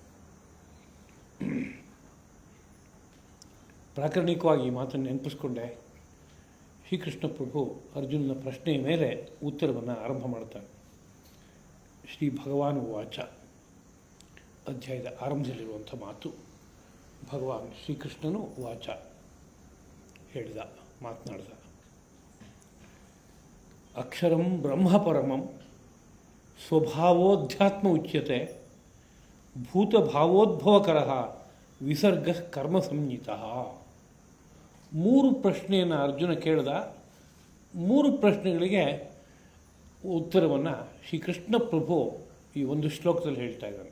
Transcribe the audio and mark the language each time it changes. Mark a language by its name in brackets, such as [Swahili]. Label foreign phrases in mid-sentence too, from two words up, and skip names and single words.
[Kannada] ಪ್ರಾಕರಣಿಕವಾಗಿ ಈ ಮಾತನ್ನು ನೆನಪಿಸ್ಕೊಂಡೆ ಶ್ರೀಕೃಷ್ಣ ಪ್ರಭು ಅರ್ಜುನನ ಪ್ರಶ್ನೆಯ ಮೇಲೆ ಉತ್ತರವನ್ನು ಆರಂಭ ಮಾಡ್ತಾನೆ. [Sanskrit] ಶ್ರೀ ಭಗವಾನ್ ವಾಚ [Kannada] ಅಧ್ಯಾಯದ ಆರಂಭದಲ್ಲಿರುವಂಥ ಮಾತು. ಭಗವಾನ್ ಶ್ರೀಕೃಷ್ಣನು ವಾಚ ಹೇಳಿದ, ಮಾತನಾಡಿದ. [Sanskrit] ಅಕ್ಷರಂ ಬ್ರಹ್ಮ ಪರಮಂ ಸ್ವಭಾವೋಧ್ಯಾತ್ಮ ಉಚ್ಯತೆ ಭೂತಭಾವೋದ್ಭವಕರ ವಿಸರ್ಗ ಕರ್ಮ ಸಂಹಿತ. [Kannada] 3 ಪ್ರಶ್ನೆಯನ್ನು ಅರ್ಜುನ ಕೇಳಿದ. 3 ಪ್ರಶ್ನೆಗಳಿಗೆ ಉತ್ತರವನ್ನು ಶ್ರೀಕೃಷ್ಣ ಪ್ರಭು ಈ ಒಂದು ಶ್ಲೋಕದಲ್ಲಿ ಹೇಳ್ತಾ ಇದ್ದಾನೆ.